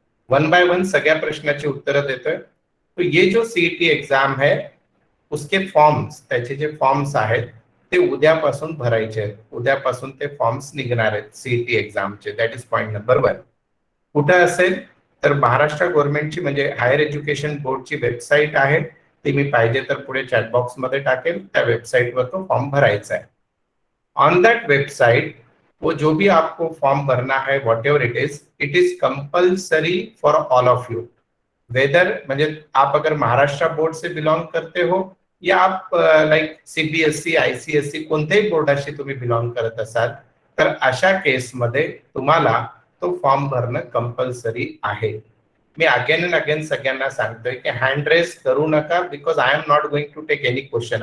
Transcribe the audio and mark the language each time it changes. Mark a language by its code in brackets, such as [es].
[mr] 1 bye 1 सगळ्या प्रश्नाची उत्तरं देतोय. [hi] तो ये जो सीईटी एग्जाम है उसके फॉर्म्स, [mr] त्याचे जे फॉर्म्स आहेत ते उद्यापासून भरायचे आहेत. उद्यापासून ते फॉर्म्स निघणार आहेत CET एक्झामचे. [en] That is point number 1. [mr] कुठं असेल तर महाराष्ट्र गव्हर्नमेंटची म्हणजे हायर एज्युकेशन बोर्डची वेबसाईट आहे, ती मी पाहिजे तर पुढे चॅटबॉक्स मध्ये टाकेल. त्या वेबसाईटवर तो फॉर्म भरायचा है. [en] on that website [hi] वो जो भी आपको फॉर्म भरना है, [en] Whatever it is compulsory for all of you. [mr] Weather म्हणजे [hi] आप अगर महाराष्ट्र बोर्ड से बिलोंग करते हो [mr] या आप लाईक सीबीएसई, आयसीएसई कोणत्याही बोर्डाशी तुम्ही बिलोंग करत असाल, तर अशा केसमध्ये तुम्हाला तो फॉर्म भरणं कंपल्सरी आहे. मी अगेन अँड अगेन सगळ्यांना सांगतोय की हँड रेस करू नका, [en] Because I am not going to take any question.